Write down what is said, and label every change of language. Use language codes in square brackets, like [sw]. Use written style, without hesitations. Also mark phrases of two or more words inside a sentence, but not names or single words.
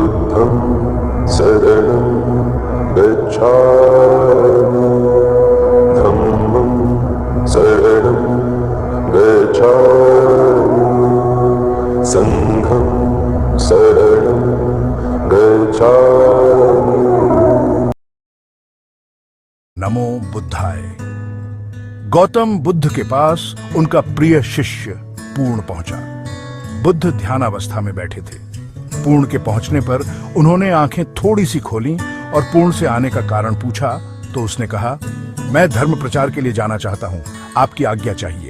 [pi] बुद्धं शरणं गच्छामि धम्मं शरणं गच्छामि संघं शरणं गच्छामि। [sa] नमो बुद्धाय। [hi] गौतम बुद्ध के पास उनका प्रिय शिष्य पूर्ण पहुंचा। बुद्ध ध्यानावस्था में बैठे थे। पूर्ण के पहुंचने पर उन्होंने आंखें थोड़ी सी खोलीं और पूर्ण से आने का कारण पूछा तो उसने कहा, मैं धर्म प्रचार के लिए जाना चाहता हूं, आपकी आज्ञा चाहिए।